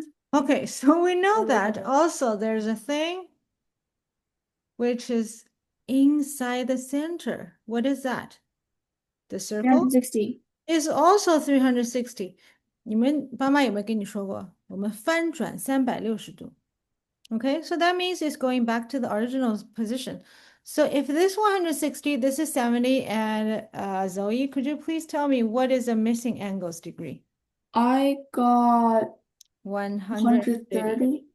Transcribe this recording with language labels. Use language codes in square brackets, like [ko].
[en] Okay, so we know that also there's a thing which is inside the center. What is that? The circle 360. is also 360. [zh] 你们爸妈有没有跟你说过？我们翻转360度。 [en] Okay, so that means it's going back to the original position. So if this 160, this is 70, and Zoe, could you please tell me what is the missing angles degree? I got 130. 130.